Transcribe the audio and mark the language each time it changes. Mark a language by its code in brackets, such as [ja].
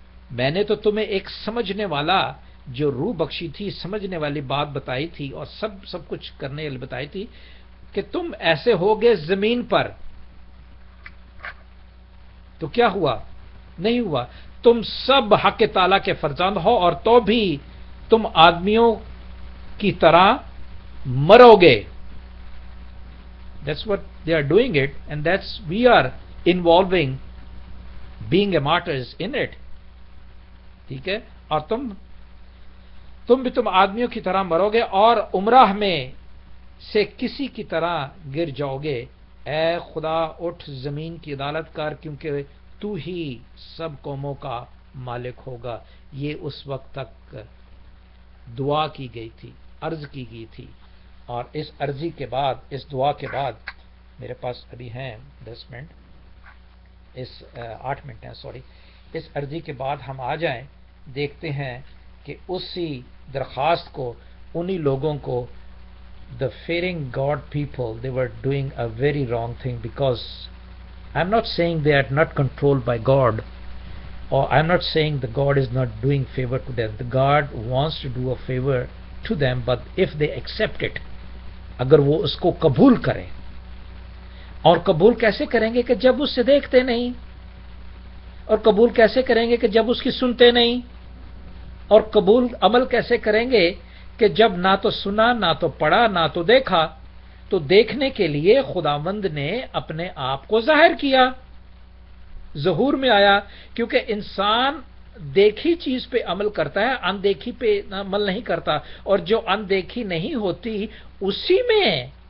[ur] میں نے تو تمہیں ایک سمجھنے والا جو روح بخشی تھی, سمجھنے والی بات بتائی تھی, اور سب کچھ کرنے والی بتائی تھی کہ تم ایسے ہوگے زمین پر. تو کیا ہوا؟ نہیں ہوا. تم سب حق تعالیٰ کے فرزند ہو, اور تو بھی تم آدمیوں کی طرح مرو گے. [en] That's what they are doing it, and that's we are involving being a martyrs in it. [ur] ٹھیک ہے. اور تم آدمیوں کی طرح مرو گے, اور عمرہ میں سے کسی کی طرح گر جاؤ گے. اے خدا اٹھ زمین کی عدالت کر, کیونکہ تو ہی سب قوموں کا مالک ہوگا. یہ اس وقت تک دعا کی گئی تھی, عرض کی گئی تھی. اور اس عرضی کے بعد, اس دعا کے بعد, میرے پاس ابھی ہیں 10 منٹ, 8 منٹ ہیں, سوری. اس عرضی کے بعد ہم آ جائیں, دیکھتے ہیں کہ اسی درخواست کو انہی لوگوں کو, [en] the fearing God people, they were doing a very wrong thing, because I'm not saying they are not controlled by God, or I'm not saying the God is not doing favor to them. The God wants to do a favor to them, but if they accept it, [ur] اگر وہ اس کو قبول کریں. اور قبول کیسے کریں گے کہ جب اس سے دیکھتے نہیں, اور قبول کیسے کریں گے کہ جب اس کی سنتے نہیں, اور قبول عمل کیسے کریں گے کہ جب نہ تو سنا, نہ تو پڑھا, نہ تو دیکھا. تو دیکھنے کے لیے خداوند نے اپنے آپ کو ظاہر کیا, ظہور میں آیا, کیونکہ انسان دیکھی چیز پہ عمل کرتا ہے, اندیکھی پہ عمل نہیں کرتا. اور جو اندیکھی نہیں ہوتی اسی میں